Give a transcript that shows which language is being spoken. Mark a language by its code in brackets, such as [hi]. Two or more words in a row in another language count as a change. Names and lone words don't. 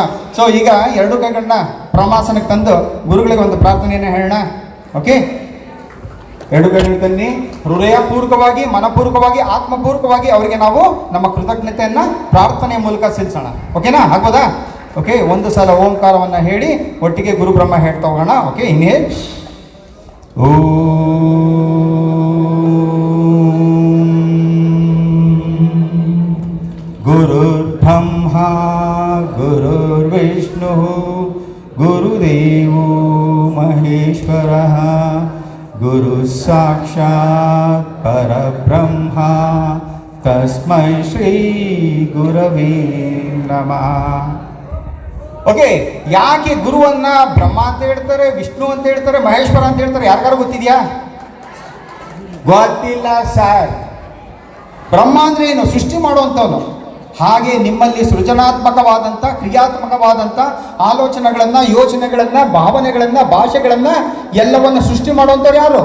[kn] ಸೊ ಈಗ 2 ಕೈಗಳನ್ನ ಪ್ರಮಾಸನಕ್ಕೆ ತಂದು ಗುರುಗಳಿಗೆ ಒಂದು ಪ್ರಾರ್ಥನೆಯನ್ನು ಹೇಳೋಣ. ಓಕೆ, 2 ಕೈಗಳು ತನ್ನಿ. ಹೃದಯಪೂರ್ವಕವಾಗಿ, ಮನಪೂರ್ವಕವಾಗಿ, ಆತ್ಮಪೂರ್ವಕವಾಗಿ ಅವರಿಗೆ ನಾವು ನಮ್ಮ ಕೃತಜ್ಞತೆಯನ್ನು ಪ್ರಾರ್ಥನೆಯ ಮೂಲಕ ಸಲ್ಲಿಸೋಣ. ಓಕೆನಾ? ಆಗ್ಬೋದಾ? ಓಕೆ, 1 ಸಲ ಓಂಕಾರವನ್ನು ಹೇಳಿ ಒಟ್ಟಿಗೆ ಗುರು ಬ್ರಹ್ಮ ಹೇಳ್ತಾ ಹೋಗೋಣ. ಓಕೆ, ಇನ್ನೇನು? [sa] ಗುರುರ್ ಬ್ರಹ್ಮ ಗುರುರ್ ವಿಷ್ಣು ಗುರುದೇವೋ ಮಹೇಶ್ವರಃ ಗುರು ಸಾಕ್ಷಾತ್ ಪರಬ್ರಹ್ಮ ತಸ್ಮೈ ಶ್ರೀ ಗುರವೇ ನಮಃ. [kn] ಓಕೆ, ಯಾಕೆ ಗುರುವನ್ನ ಬ್ರಹ್ಮ ಅಂತ ಹೇಳ್ತಾರೆ, ವಿಷ್ಣು ಅಂತ ಹೇಳ್ತಾರೆ, ಮಹೇಶ್ವರ ಅಂತ ಹೇಳ್ತಾರೆ? ಯಾರಿಗಾರು ಗೊತ್ತಿದೆಯಾ? ಗೊತ್ತಿಲ್ಲ ಸರ್. ಬ್ರಹ್ಮ ಅಂದ್ರೆ ಏನು? ಸೃಷ್ಟಿ ಮಾಡುವಂಥವನು. ಹಾಗೆ ನಿಮ್ಮಲ್ಲಿ ಸೃಜನಾತ್ಮಕವಾದಂಥ, ಕ್ರಿಯಾತ್ಮಕವಾದಂಥ ಆಲೋಚನೆಗಳನ್ನು, ಯೋಚನೆಗಳನ್ನು, ಭಾವನೆಗಳನ್ನು, ಭಾಷೆಗಳನ್ನು ಎಲ್ಲವನ್ನು ಸೃಷ್ಟಿ ಮಾಡುವಂಥವ್ರು ಯಾರು?